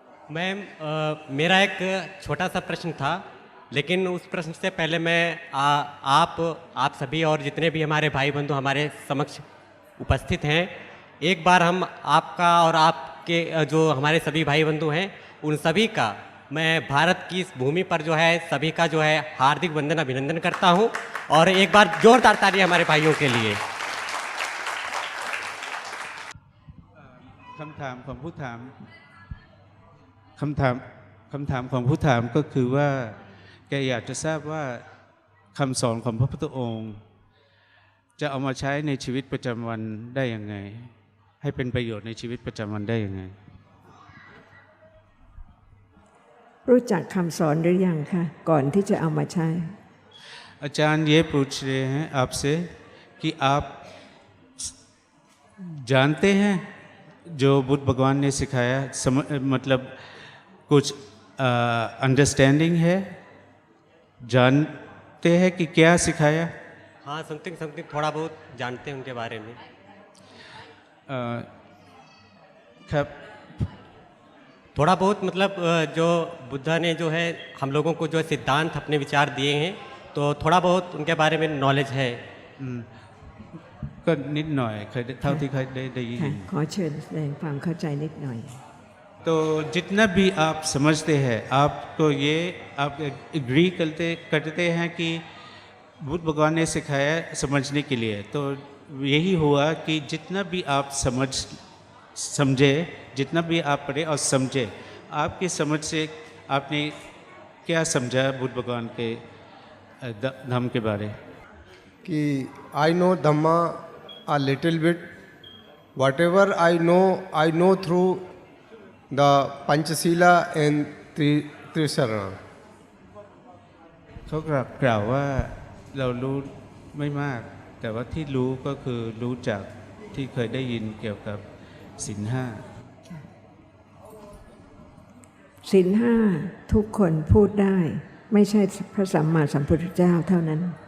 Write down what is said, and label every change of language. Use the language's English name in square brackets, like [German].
[Hindi] Ma'am, मेरा एक छोटा सा प्रश्न था, लेकिन उस प्रश्न से पहले मैं आप सभी और जितने भी हमारे भाई बंधु हमारे समक्ष उपस्थित हैं, एक बार हम आपका और आपके जो हमारे सभी भाई बंधु हैं उन सभी का मैं भारत की इस भूमि पर जो है सभी का जो है हार्दिक वंदन अभिनंदन करता हूं, और एक बार जोरदार ताली हमारे भाइयों के लिए। [Thai] คำถามของผู้ถามคำถามของผู้ถามก็คือว่าแกอยากจะทราบว่าคำสอนของพระพุทธองค์จะเอามาใช้ในชีวิตประจำวันได้ยังไงให้เป็นประโยชน์ในชีวิตประจำวันได้ยังไง รู้จักคำสอนหรือยังคะก่อนที่จะเอามาใช้ [Hindi] आचार्य ये पूछ रहे हैं आपसे कि आप जानते हैं जो बुद्ध भगवान ने सिखाया मतलब कुछ अंडरस्टैंडिंग है, जानते हैं कि क्या सिखाया? हाँ, समथिंग थोड़ा बहुत जानते हैं उनके बारे में। [Thai] ครับ [Hindi] थोड़ा बहुत मतलब जो बुद्धा ने जो है हम लोगों को जो सिद्धांत अपने विचार दिए हैं, तो थोड़ा बहुत उनके बारे में नॉलेज है। [Thai] ก็นิดหน่อยเคยเท่าที่เคยได้ยิน ค่ะขอเชิญแสดงความเข้าใจนิดหน่อย [Hindi] तो जितना भी आप समझते हैं आपको ये आप एग्री करते हैं कि बुद्ध भगवान ने सिखाया समझने के लिए, तो यही हुआ कि जितना भी आप समझे जितना भी आप पढ़े और समझे, आपकी समझ से आपने क्या समझा बुद्ध भगवान के धम्म के बारे? [English] कि I know dhamma a little bit, whatever I know through the Panchasila and Trisarana. [Thai] เขากล่าวว่าเรารู้ไม่มาก แต่ว่าที่รู้ก็คือรู้จากที่เคยได้ยินเกี่ยวกับศีลห้า ศีลห้าทุกคนพูดได้ไม่ใช่พระสัมมาสัมพุทธเจ้าเท่านั้น